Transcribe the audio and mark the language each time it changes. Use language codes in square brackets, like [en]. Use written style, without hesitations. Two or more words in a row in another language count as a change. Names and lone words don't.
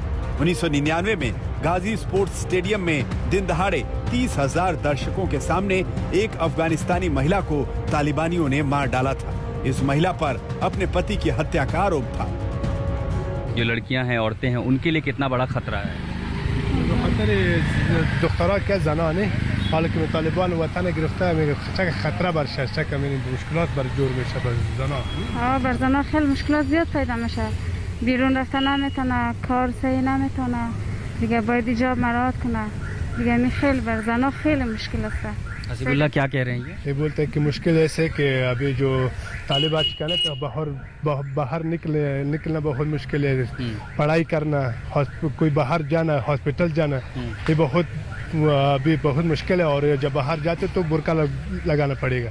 [hi] 1999 में गाजी स्पोर्ट्स स्टेडियम में दिन दहाड़े 30,000 दर्शकों के सामने एक अफगानिस्तानी महिला को तालिबानियों ने मार डाला था। इस महिला पर अपने पति की हत्या का आरोप था। जो लड़कियां हैं, औरतें हैं, उनके लिए कितना बड़ा खतरा है? [fa] حالا که طالبان وطن گرفته میگه خطر بر شهر کمی مشکلات بر جور میشه بر زنا. بر زنا خیلی مشکلات زیاد پیدا میشه. بیرون رفتن نمیتونه، کار صحیح نمیتونه. دیگه باید ایجاب مراعات کنه. دیگه می خیلی بر زنا خیلی مشکل است. [hi] हसीबुल्ला क्या कह रहे हैं? ये बोलते हैं कि मुश्किल ऐसे कि अभी जो तालिबान कहने तो बाहर निकलना बहुत मुश्किल है। पढ़ाई करना, कोई बाहर जाना, हॉस्पिटल जाना, ये अभी बहुत मुश्किल है। और जब बाहर जाते तो बुर्का लगाना पड़ेगा।